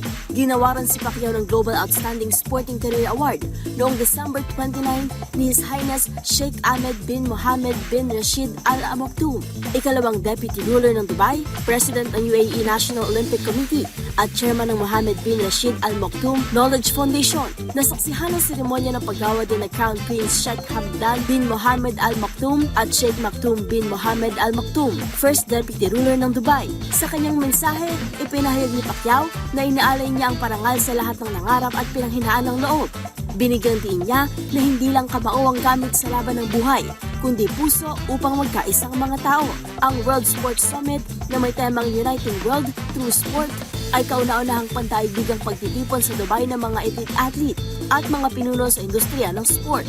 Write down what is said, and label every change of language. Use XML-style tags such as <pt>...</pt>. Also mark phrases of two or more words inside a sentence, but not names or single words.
<tl>Ginawaran si Pacquiao ng Global Outstanding Sporting Career Award noong December 29 ni</tl> <en>His Highness</en> <tl>Sheikh Ahmed bin Mohammed bin Rashid Al Maktoum, ikalawang</tl> <en>deputy ruler</en> <tl>ng Dubai, president ng UAE National Olympic Committee at chairman ng Mohammed bin Rashid Al Maktoum Knowledge Foundation. Nasaksihan ng seremonya ng paggawa din ng</tl> <en>Crown Prince</en> <tl>Sheikh Hamdan bin Mohammed Al Maktoum at Sheikh Maktoum bin Mohammed Al Maktoum,</tl> <en>first deputy ruler</en> <tl>ng Dubai. Sa kanyang mensahe, ipinahayag ni Pacquiao na inaalay niya ang parangal sa lahat ng nangarap at pinanghinaan ng loob. Binigyan din niya na hindi lang kamao ang gamit sa laban ng buhay, kundi puso upang magkaisang mga tao. Ang World Sports Summit na may temang Uniting World Through Sport ay kauna-unahang pandaigdigang pagtitipon sa Dubai ng mga</tl> <en>elite athlete</en> <tl>at mga pinuno sa industriya ng sport.</tl>